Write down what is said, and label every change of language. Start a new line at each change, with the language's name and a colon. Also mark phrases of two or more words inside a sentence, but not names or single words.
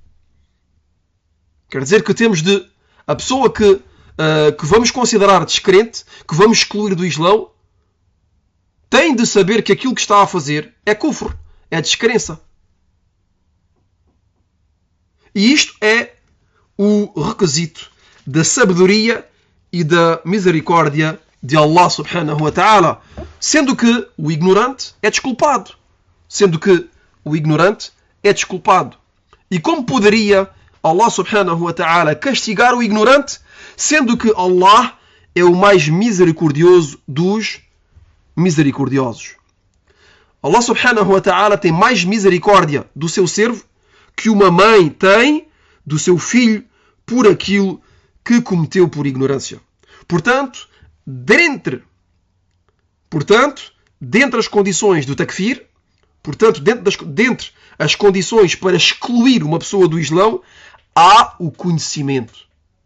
Portuguese: Quer dizer que temos a pessoa que vamos considerar descrente, que vamos excluir do Islão, tem de saber que aquilo que está a fazer é kufr, é descrença. E isto é o requisito da sabedoria e da misericórdia de Allah
Arabic: سبحانه وتعالى,
Portuguese: sendo que o ignorante é desculpado. E como poderia Allah
Arabic: سبحانه وتعالى
Portuguese: castigar o ignorante, sendo que Allah é o mais misericordioso dos misericordiosos? Allah
Arabic: سبحانه وتعالى
Portuguese: tem mais misericórdia do seu servo que uma mãe tem do seu filho por aquilo que cometeu por ignorância. Portanto, dentre as condições do takfir, dentre as condições para excluir uma pessoa do Islão, há o conhecimento.